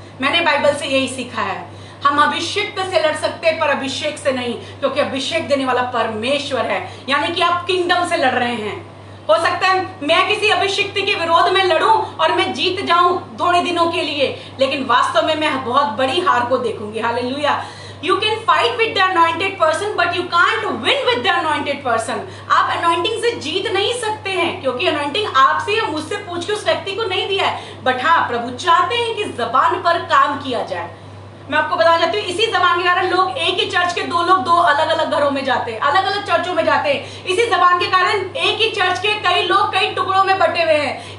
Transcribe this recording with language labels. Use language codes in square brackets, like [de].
[hi] मैंने बाइबल से यही सीखा है। हम अभिषेक से लड़ सकते हैं पर अभिषेक से नहीं, क्योंकि अभिषेक देने वाला परमेश्वर है। यानी कि आप किंगडम से लड़ रहे हैं। हो सकता है मैं किसी अभिषिक्त के विरोध में लड़ूं और मैं जीत जाऊं थोड़े दिनों के लिए, लेकिन वास्तव में मैं बहुत बड़ी हार को देखूंगी। Hallelujah. [en] You can fight with the anointed person, but you can't win with the anointed person. [hi] आप anointing से जीत नहीं सकते हैं, क्योंकि anointing आपसे या मुझसे पूछ के उस व्यक्ति को नहीं दिया है। बट हाँ, प्रभु चाहते हैं कि जबान पर काम किया जाए। मैं आपको बताना चाहती हूँ, इसी जबान के कारण लोग एक ही चर्च के दो लोग दो अलग अलग घरों में जाते हैं, अलग अलग चर्चों में जाते हैं। इसी जबान के कारण एक ही चर्च के कई लोग कई टुकड़ों में बटे हुए हैं।